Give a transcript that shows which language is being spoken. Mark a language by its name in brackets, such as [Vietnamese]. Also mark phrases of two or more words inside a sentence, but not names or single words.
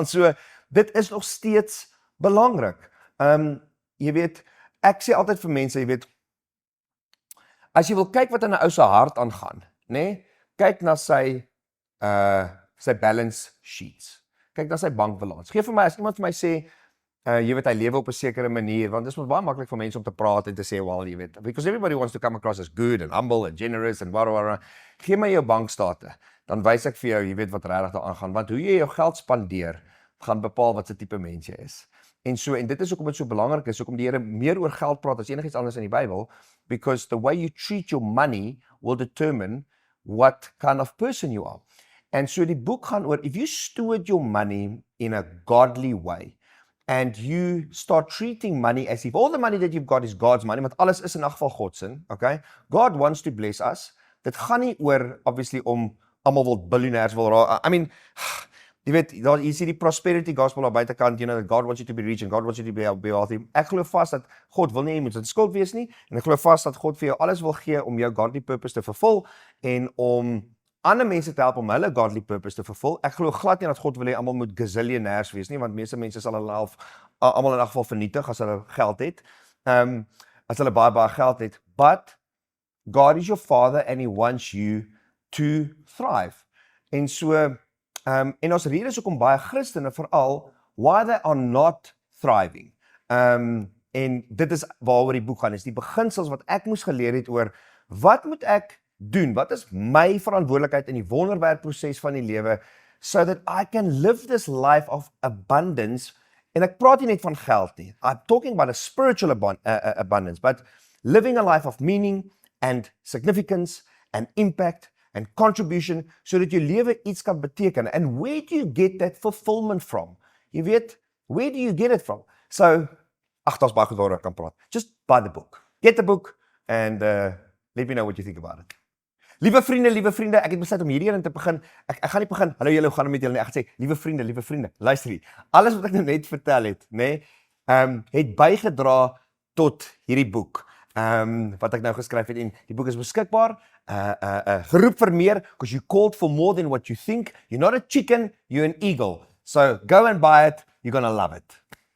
[Afrikaans] So, dit is nog steeds belangrik. Jy weet, ek sê altyd vir mense, jy weet, as jy wil kyk wat in 'n ou se hart aangaan, nê? Kyk na sy [English] balance sheets. [Afrikaans] Kyk na sy bankbalans. Geef vir my, as iemand vir my sê, jy weet, hy lewe op 'n sekere manier, want dit is baie maklik vir mense om te praat en te sê, well, jy weet, [English] because everybody wants to come across as good and humble and generous and whatever. [Afrikaans] Gee my jou bankstate, dan wys ek vir jou, jy weet wat regtig daar aangaan, want hoe jy jou geld spandeer, gaan bepaal wat se tipe mens jy is. En dit is hoekom dit so belangrik is, hoekom die Here meer oor geld praat as enigiets anders in die Bybel, [English] because the way you treat your money will determine what kind of person you are. And so [Afrikaans] die boek gaan oor, [English] if you steward your money in a godly way, and you start treating money as if all the money that you've got is God's money, [Afrikaans] want alles is in elk geval God se, okay? [English] God wants to bless us. [Afrikaans] Dit gaan nie oor, obviously, om almal wil biljoenêrs wil raak. [English] I mean, [Afrikaans] jy weet, jy sien die [English] prosperity gospel [Afrikaans] daar buitekant, [English] you know, that God wants you to be rich and God wants you to be wealthy. [Afrikaans] Ek glo vas dat God wil nie jy moet in skuld wees nie, en ek glo vas dat God vir jou alles wil gee om jou [English] godly purpose [Afrikaans] te vervul, en om ander mense te help om hulle [English] godly purpose [Afrikaans] te vervul. Ek glo glad nie dat God wil hê almal moet gazillionaires wees nie, want meeste mense sal hulle almal in elk geval vernietig as hulle geld het. As hulle baie geld het. [English] But God is your father and he wants you to thrive. [Afrikaans] En so, en ons rede is hoekom baie Christene veral [English] why they are not thriving. [Afrikaans] En dit is waaroor die boek gaan, is die beginsels wat ek moes geleer het oor wat moet ek doen? Wat is my verantwoordelikheid in die wonderwerkproses van die lewe, [English] so that I can live this life of abundance, [Afrikaans] en ek praat nie net van geld nie, [English] I'm talking about a spiritual abundance, but living a life of meaning and significance and impact and contribution, [Afrikaans] so dat jou lewe iets kan beteken. [English] And where do you get that fulfillment from? [Afrikaans] Jy weet, [English] where do you get it from? So, [Afrikaans] daar's baie goed waaroor ek kan praat. [English] Just buy the book. Get the book and let me know what you think about it. [Afrikaans] Liewe vriende, ek het besluit om hierdie een te begin. Ek gaan nie begin, hallo julle, hoe gaan dit met julle nie? Ek gaan sê, liewe vriende, luister hier. Alles wat ek nou net vertel het, nê, het bygedra tot hierdie boek. Wat ek nou geskryf het, en die boek is beskikbaar. Geroep vir meer, [English] because you called for more than what you think. You're not a chicken, you're an eagle. So go and buy it, you're gonna love it.